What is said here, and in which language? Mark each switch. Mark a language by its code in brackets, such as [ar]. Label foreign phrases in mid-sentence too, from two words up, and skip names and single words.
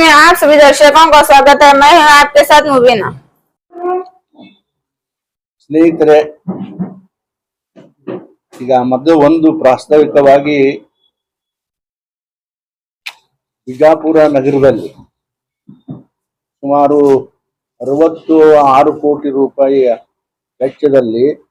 [hi] आप सभी दर्शकों का स्वागत है। मैं हूं आपके साथ मुबीना। [kn] ಸ್ನೇಹಿತರೆ, ಈಗ ಮೊದಲು ಒಂದು ಪ್ರಾಸ್ತಾವಿಕವಾಗಿ ಬಿಜಾಪುರ ನಗರದಲ್ಲಿ ಸುಮಾರು 66 ಕೋಟಿ ರೂಪಾಯಿಯ ವೆಚ್ಚದಲ್ಲಿ